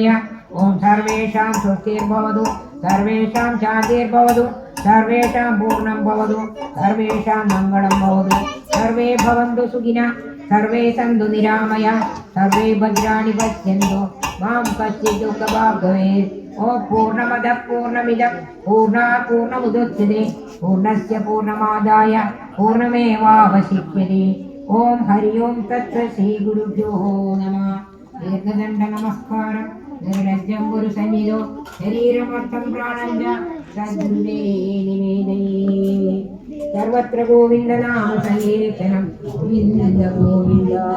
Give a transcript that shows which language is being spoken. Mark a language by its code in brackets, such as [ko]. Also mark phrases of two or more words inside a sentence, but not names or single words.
[sa] ഓം സർവേഷാം സ്വസ്തിർഭവതു സർവേഷാം ശാന്തിർഭവതു സർവേഷാം പൂർണ്ണം ഭവതു സർവേഷാം മംഗളം ഭവതു. സർവേ ഭവന്തു സുഖിനഃ സർവേ സന്തു നിരാമയാ സർവേ ഭദ്രാണി പശ്യന്തു മാം കശ്ചിത് ദുഃഖഭാഗ് ഭവേത്. ഓം പൂർണ്ണമദഃ പൂർണ്ണമിദം പൂർണ്ണാത് പൂർണ്ണമുദച്യതേ പൂർണ്ണസ്യ പൂർണ്ണമാദായ പൂർണ്ണമേവാവശിഷ്യതേ. ഓം ഹരി ഓം തത്സത് ശ്രീ ഗുരുഭ്യോ നമഃ. ദീർഘദണ്ഡ നമസ്കാരം. നിർലജ്ജം ഗുരു സന്നിധോ ശരീരമർത്ഥം പ്രാണഞ്ച സദ്ഗുരുവേ നിവേദയേ. സർവത്ര ഗോവിന്ദ നാമ സങ്കീർത്തനം ഗോവിന്ദ ഗോവിന്ദ.